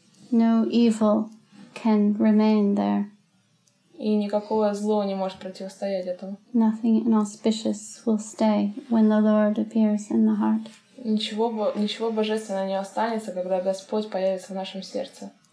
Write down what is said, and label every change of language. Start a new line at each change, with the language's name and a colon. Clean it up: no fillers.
English: No evil can remain there.
Russian: И никакое зло не может противостоять этому.
English: Nothing inauspicious will stay when the Lord appears in the heart.
Russian: Ничего божественного не останется, когда Господь появится в нашем сердце.